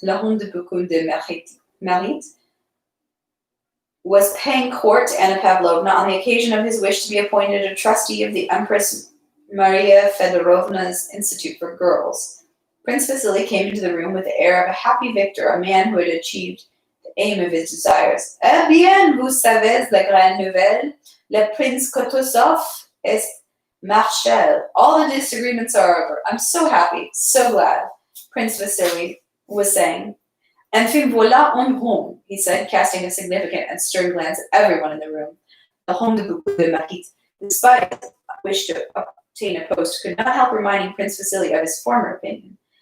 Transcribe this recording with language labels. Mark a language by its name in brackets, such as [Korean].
[French] La homme de beaucoup de mérite [English] was paying court to Anna Pavlovna on the occasion of his wish to be appointed a trustee of the Empress Maria Fedorovna's Institute for Girls. Prince Vasily came into the room with the air of a happy victor, a man who had achieved the aim of his desires. [French] Eh bien, vous savez la grande nouvelle. Le Prince Kutuzov est marshal. [English] All the disagreements are over. I'm so happy, so glad, Prince Vasily was saying. [French] Enfin voilà un homme, [English] he said, casting a significant and stern glance at everyone in the room. The [French] homme de beaucoup de mérite, [English] despite his wish to obtain a post, could not help reminding Prince Vasily of his former opinion.